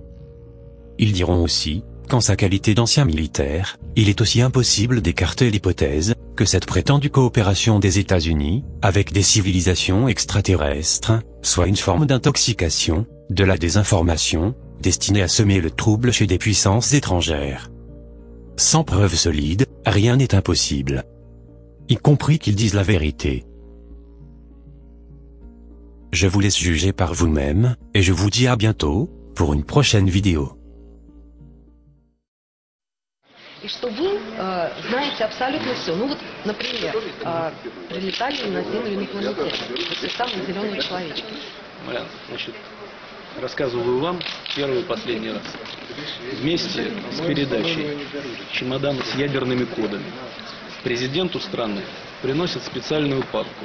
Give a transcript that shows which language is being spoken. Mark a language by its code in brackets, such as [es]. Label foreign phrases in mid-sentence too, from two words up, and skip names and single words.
[fr] Ils diront aussi qu'en sa qualité d'ancien militaire, il est aussi impossible d'écarter l'hypothèse que cette prétendue coopération des États-Unis avec des civilisations extraterrestres soit une forme d'intoxication, de la désinformation, destinée à semer le trouble chez des puissances étrangères. Sans preuves solides, rien n'est impossible. Y compris qu'ils disent la vérité. Je vous laisse juger par vous-même, et je vous dis à bientôt, pour une prochaine vidéo. [ru] И что вы знаете абсолютно все. Ну вот, например, прилетали на Землю инопланетяне, вот самые зеленые человечки. Значит, рассказываю вам первый и последний раз. Вместе с передачей чемодана с ядерными кодами президенту страны приносят специальную папку.